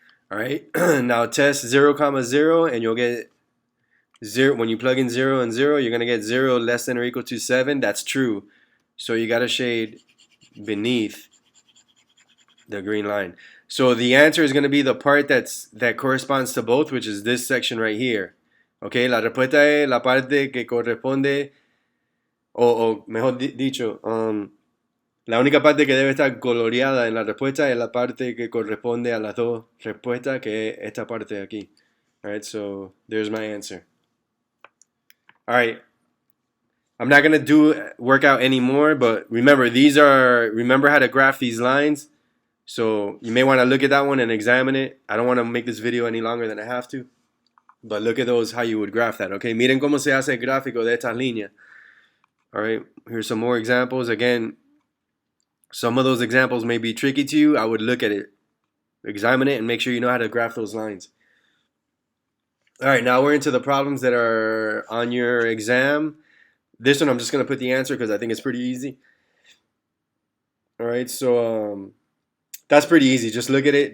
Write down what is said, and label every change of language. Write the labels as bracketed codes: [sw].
[en] All right, now test 0, 0, and you'll get 0. When you plug in 0 and 0, you're going to get 0 less than or equal to 7. That's true. So you got to shade beneath the green line. So the answer is going to be the part that corresponds to both, which is this section right here. [es] Okay, la respuesta es la parte que corresponde, o mejor dicho, la única parte que debe estar coloreada en la respuesta es la parte que corresponde a las dos respuestas, que es esta parte de aquí. [en] Alright, so there's my answer. Alright, I'm not going to work out anymore, but remember how to graph these lines. So you may want to look at that one and examine it. I don't want to make this video any longer than I have to, but look at those, how you would graph that. [es] Okay, miren cómo se hace el gráfico de estas líneas. [en] Alright, here's some more examples. Again, some of those examples may be tricky to you. I would look at it, examine it, and make sure you know how to graph those lines. Alright, now we're into the problems that are on your exam. This one I'm just going to put the answer because I think it's pretty easy. Alright, so That's pretty easy. Just look at it.